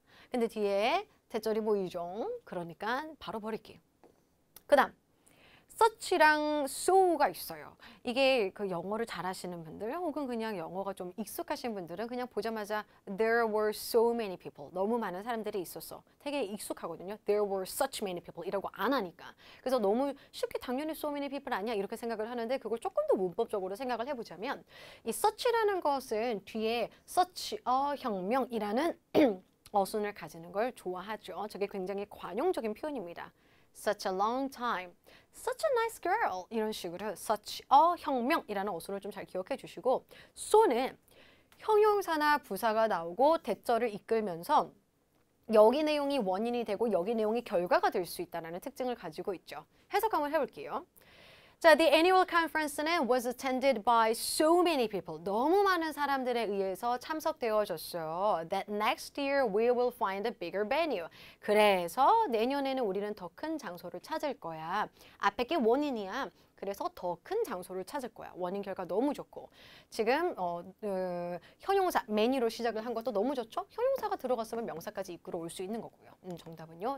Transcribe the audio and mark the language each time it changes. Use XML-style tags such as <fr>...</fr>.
<ko>근데 뒤에 대절이 보이죠? 그러니까 바로 버릴게요. 그 다음 such랑 so가 있어요. 이게 그 영어를 잘하시는 분들 혹은 그냥 영어가 좀 익숙하신 분들은 그냥 보자마자</ko> <en>there were so many people.</en> <ko>너무 많은 사람들이 있었어. 되게 익숙하거든요.</ko> <en>There were such many people</en> <ko>이라고 안 하니까. 그래서 너무 쉽게 당연히</ko> <en>so many people</en> <ko>아니야 이렇게 생각을 하는데 그걸 조금 더 문법적으로 생각을 해보자면 이 such라는 것은 뒤에 such a 혁명이라는 어순을 가지는 걸 좋아하죠. 저게 굉장히 관용적인 표현입니다.</ko> <en>Such a long time, such a nice girl</en> <ko>이런 식으로 such a 혁명이라는 어순을 좀 잘 기억해 주시고 so는 형용사나 부사가 나오고 대절을 이끌면서 여기 내용이 원인이 되고 여기 내용이 결과가 될 수 있다는 특징을 가지고 있죠. 해석 한번 해볼게요.</ko> <en>자, the annual conference는 was attended by so many people.</en> <ko>너무 많은 사람들에 의해서 참석되어졌어요.</ko> <en>That next year we will find a bigger venue.</en> <ko>그래서 내년에는 우리는 더 큰 장소를 찾을 거야. 앞에 게 원인이야. 그래서 더 큰 장소를 찾을 거야. 원인 결과 너무 좋고. 지금 형용사, many로 시작을 한 것도 너무 좋죠? 형용사가 들어갔으면 명사까지 이끌어 올 수 있는 거고요. 정답은요.</ko>